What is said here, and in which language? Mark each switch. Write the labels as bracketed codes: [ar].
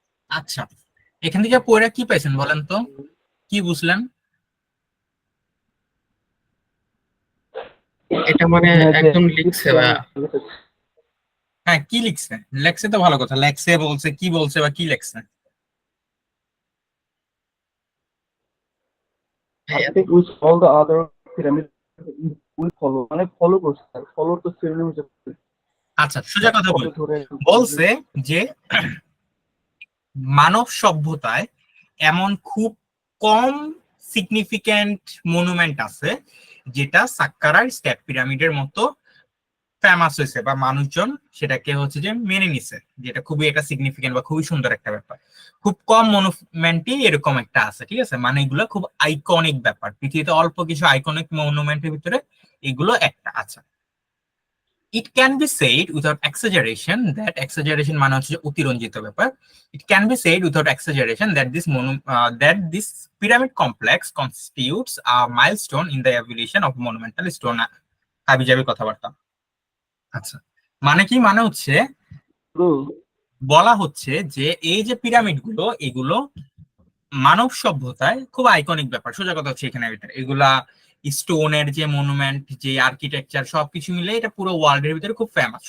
[bn] আচ্ছা, এখান থেকে পড়ে কি পাইছেন বলেন তো, কি বুঝলেন? এটা মানে হ্যাঁ, যে একদম [en] Egypt [bn] লিখছে ভাইয়া। [en] pyramid, [bn] হ্যাঁ, কি লিখছে? লেখছে তো ভালো কথা, লেখছে বলছে, কি বলছে বা কি লেখছে? ভাইয়া [en] architect which all the other pyramids will follow, [bn] মানে ফলো করছে, ফলো তো synonym হিসেবে আচ্ছা, সোজা কথা বলি, ধরে বলছে যে মানব সভ্যতায় এমন খুব কম সিগনিফিক্যান্ট মনুমেন্ট আছে যেটা সাক্কারার স্টেপ পিরামিডের মতো ফেমাস হয়েছে বা মানুষজন সেটাকে হচ্ছে যে মেনে নিছে, যেটা খুবই একটা সিগনিফিক্যান্ট বা খুবই সুন্দর একটা ব্যাপার। খুব কম মনুমেন্টই এরকম একটা আছে, ঠিক আছে, মানে এগুলো খুব আইকনিক ব্যাপার, পৃথিবীতে অল্প কিছু আইকনিক মনুমেন্টের ভিতরে এগুলো একটা আছে। [en] It can be said without exaggeration that exaggeration [bn] মানে হচ্ছে যে অতিরঞ্জিত ব্যাপার। [en] It can be said without exaggeration that that this pyramid complex constitutes a milestone in the evolution of monumental stone। [bn] হাবিজাবি কথাবার্তা। আচ্ছা, মানে কি, মানে হচ্ছে বলা হচ্ছে যে এই যে পিরামিড গুলো, এগুলো মানব সভ্যতায় খুব আইকনিক ব্যাপার। সোজা কথা হচ্ছে এখানে এগুলা স্টোনের যে মনুমেন্ট, যে আর্কিটেকচার, সবকিছু মিলে এটা পুরো ওয়ার্ল্ডের ভিতরে খুব ফেমাস।